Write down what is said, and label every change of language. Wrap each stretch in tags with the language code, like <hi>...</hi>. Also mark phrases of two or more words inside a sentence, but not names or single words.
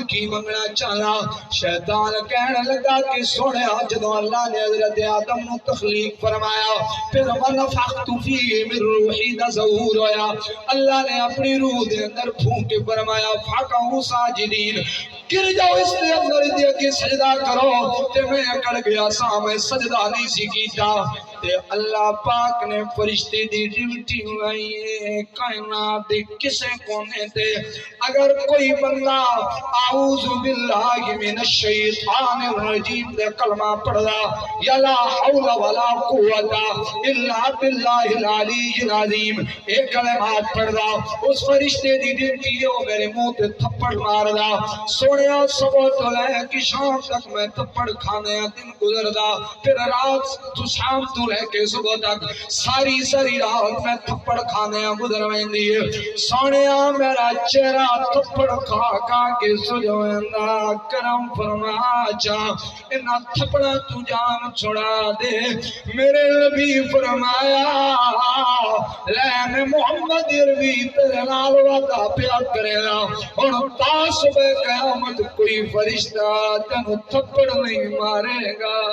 <pa>کی منگنا چاہنا شیطان کہنے لگا کہ سونیا جدوں اللہ نے حضرت آدم نو تخلیق فرمایا پھر</pa> <ar>ونفخت فیہ من روحی</ar> <pa>دا ظہور ہویا اللہ نے اپنی روح دے اندر پھونک کے فرمایا</pa> <ar>فقہو ساجدین</ar> <pa>گر جاؤ اس نے اندر دے کے سجدہ کرو تے میں اکڑ گیا سا میں سجدہ نہیں سی کیتا تے اللہ پاک نے فرشتے دی ڈیوٹی لائی ہے کائنات دے کسے کونے تے اگر کوئی بندہ</pa> <ar>اعوذ باللہ من الشیطان الرجیم</ar> <pa>دے کلمہ پڑھدا یا</pa> <ar>لا حول ولا قوت الا باللہ العلی العظیم</ar> <pa>ایک کلمات پڑھدا اس فرشتے دی ڈیوٹی ہو میرے منہ تے تھپڑ ماردا سونیا صبح تو لے کہ شام تک میں تھپڑ کھانے دن گزردا پھر رات تو شام تو لے کے صبح تک ساری رات میں تھپڑ کھانے گزر ویندی ہے سونیا میرا چہرہ تھپڑ کھا کے سج ویندا کرم فرما جا انہاں تھپڑا تو جان چھڑا دے میرے نبی فرمایا لین محمد عربی تیرے نال وعدہ پیا کرے گا ہن تا صبح قیامت کوئی فرشتہ تینوں تھپڑ نہیں مارے گا</pa>